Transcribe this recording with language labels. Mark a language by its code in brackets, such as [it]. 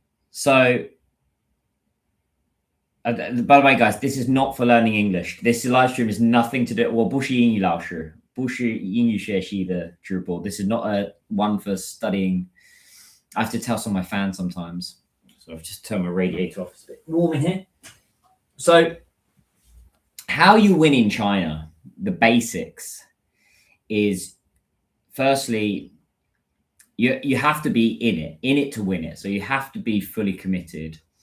[en] So by the way, guys, this is not for learning English. This live stream is nothing to do. [zh] Well, 不是英语老师，不是英语学习的直播. [en] This is not a one for studying. I have to tell some of my fans sometimes. So I've just turned my radiator off. It's a bit warm in here. So how you win in China, the basics is, firstly, you have to be in it to win it. So you have to be fully committed.